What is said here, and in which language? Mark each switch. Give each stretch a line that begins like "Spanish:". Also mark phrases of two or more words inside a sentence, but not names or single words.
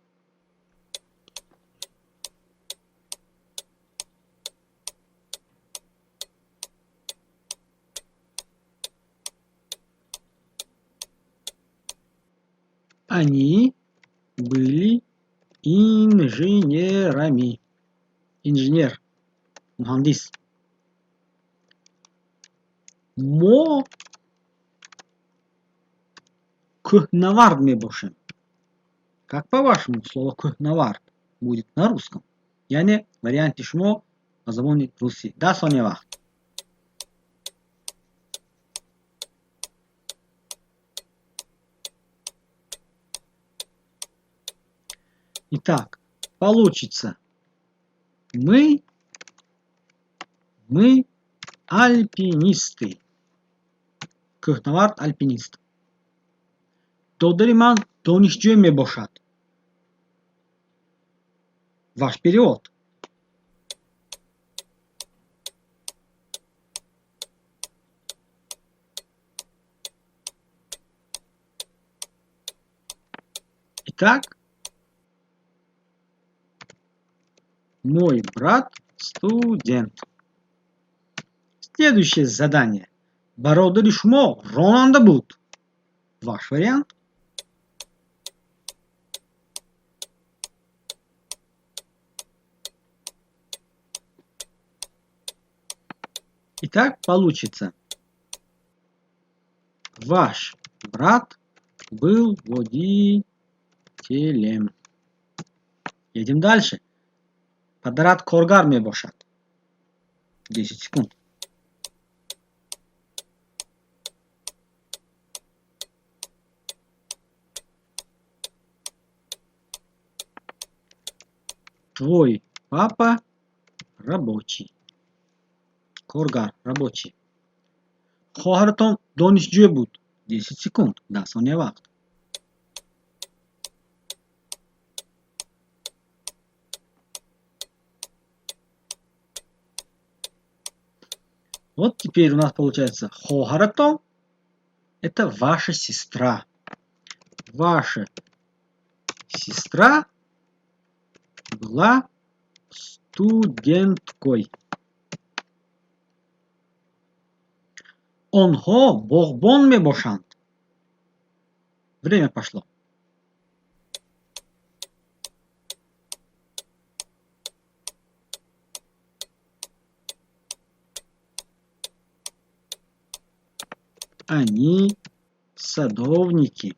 Russian: Они были инженерами. Инженер.
Tajik: Мухандис. Мо кухнавард мебошим.
Russian: Как по-вашему слово кухнавард будет на русском?
Tajik: Yani варианте шмо на забоне руси. Да, Соня вахт.
Russian: Итак, получится. Мы альпинисты.
Tajik: Кухнавард альпинист. Додари ман донишҷӯ мебошад.
Russian: Ваш перевод. Итак, мой брат студент. Следующее задание.
Tajik: Бародари шумо ронанда буд.
Russian: Ваш вариант. Итак, получится. Ваш брат был водителем. Едем дальше.
Tajik: Подарат коргар мебошад.
Russian: 10 секунд. Твой папа рабочий.
Tajik: Коргар рабочий. Хоҳаратон донишҷӯ буд. 10 секунд. 10 сония вақт.
Russian: Вот теперь у нас получается хоҳаратон — это ваша сестра. Ваша сестра была студенткой.
Tajik: Онҳо боғбон мебошанд.
Russian: Время пошло. Они садовники.